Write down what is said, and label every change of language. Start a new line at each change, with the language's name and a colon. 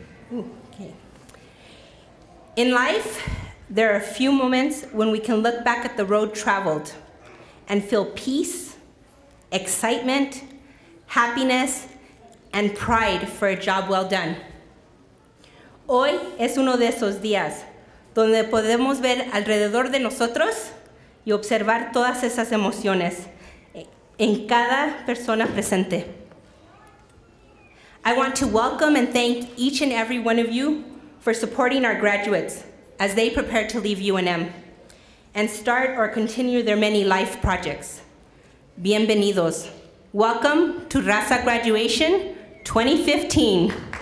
English: Okay. In life, there are a few moments when we can look back at the road traveled and feel peace, excitement, happiness, and pride for a job well done.
Spanish: Hoy es uno de esos días donde podemos ver alrededor de nosotros y observar todas esas emociones en cada persona presente.
English: I want to welcome and thank each and every one of you for supporting our graduates as they prepare to leave UNM and start or continue their many life projects.
Spanish: Bienvenidos.
English: Welcome to Raza Graduation 2015.